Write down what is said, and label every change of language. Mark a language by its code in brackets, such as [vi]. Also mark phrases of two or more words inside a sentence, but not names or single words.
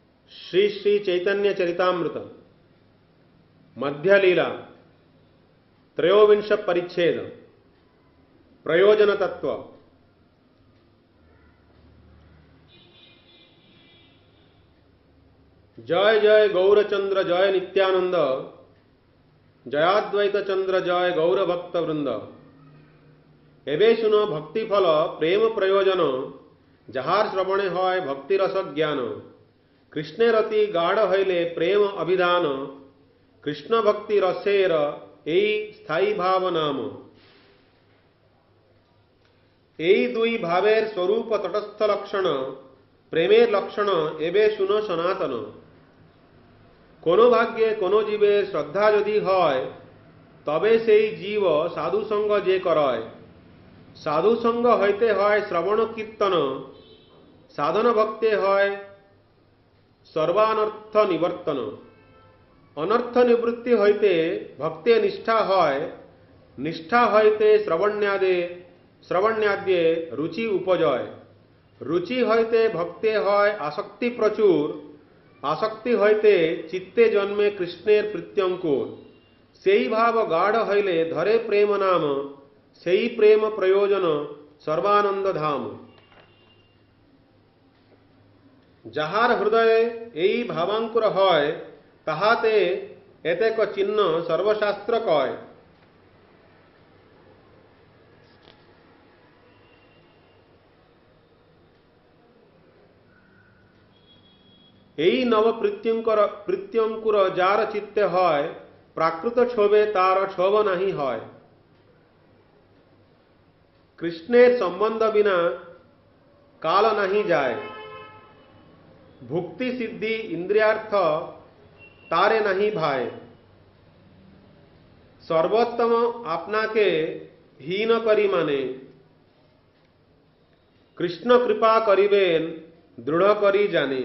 [bn] শ্রী শ্রী চৈতন্য চরিতামৃত মধ্য লীলা ত্রয়োবিংশ পরিচ্ছেদ প্রয়োজন তত্ত্ব। জয় জয় গৌরচন্দ্র জয় নিত্যানন্দ, জয়াদ্বৈত চন্দ্র জয় গৌর ভক্ত বৃন্দ। এবে শুন ভক্তি ফল প্রেম প্রয়োজন, যাহার শ্রবণে হয় ভক্তি রস জ্ঞান। কৃষ্ণে রতি গাঢ় হইলে প্রেম অভিধান, কৃষ্ণ ভক্তি রসের এই স্থায়ী ভাব নাম। এই দুই ভাবের স্বরূপ তটস্থ লক্ষণ, প্রেমের লক্ষণ এবে শুন সনাতন। কোন ভাগ্যে কোন জীবের শ্রদ্ধা যদি হয়, তবে সেই জীব সাধু সঙ্গ যে করয়। সাধু সঙ্গ হইতে হয় শ্রবণ কীর্তন, সাধন ভক্তে হয় সর্বানর্থ নিবর্তন। অনর্থ নিবৃত্তি হইতে ভক্তে নিষ্ঠা হয়, নিষ্ঠা হইতে শ্রবণাদ্যে রুচি উপজয়। রুচি হইতে ভক্তে হয় আসক্তি প্রচুর, আসক্তি হইতে চিত্তে জন্মে কৃষ্ণের প্রীত্যঙ্কুর। সেই ভাব গাঢ় হইলে ধরে প্রেম নাম, সেই প্রেম প্রয়োজন সর্বানন্দ ধাম। যাহার হৃদয় এই ভাবাঙ্কুর হয়, তাহাতে এতেক চিহ্ন সর্বশাস্ত্র কয়। এই নব প্রীত্যঙ্কুর যার চিত্তে হয়, প্রাকৃত ক্ষোভে তার ক্ষোভ নাহি হয়। কৃষ্ণের সম্বন্ধ বিনা কাল নাহি যায়, ভুক্তি সিদ্ধি ইন্দ্রিয়ার্থ তারে নাহি ভায়। সর্বোত্তম আপনা কে হীন করি মানে, কৃষ্ণ কৃপা করিবেন দৃঢ় করি জানে।